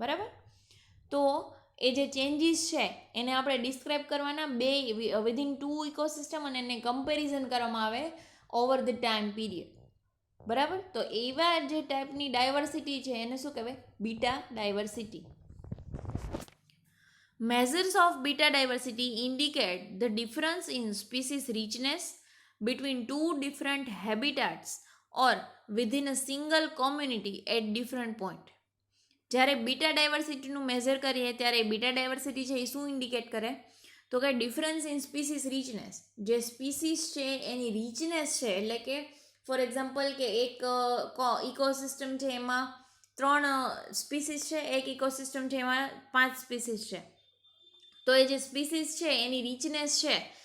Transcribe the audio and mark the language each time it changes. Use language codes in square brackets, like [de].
[gu] બરાબર, તો એ જે ચેન્જીસ છે એને આપણે ડિસ્ક્રાઇબ કરવાના વિધિન 2 ઇકોસિસ્ટમ, અને એને કમ્પેરિઝન કરવામાં આવે ઓવર ધ ટાઈમ પીરિયડ. બરાબર, તો એવા જે ટાઈપની ડાયવર્સિટી છે એને શું કહેવાય? Beta diversity. [en] Measures of beta diversity indicate the difference in species richness between two different habitats or within a single community at different point. [gu] જ્યારે બીટા ડાયવર્સિટીનું મેઝર કરીએ ત્યારે બીટા ડાયવર્સિટી છે એ શું ઇન્ડિકેટ કરે? તો કે [en] Difference in species richness. [gu] જે species છે એની રીચનેસ છે, એટલે કે ફોર એક્ઝામ્પલ કે એક ઇકોસિસ્ટમ છે એમાં 3 સ્પીસીસ છે, એક ઇકોસિસ્ટમ છે એમાં 5 સ્પીસીસ છે. તો એ જે સ્પીસીસ છે એની રીચનેસ છે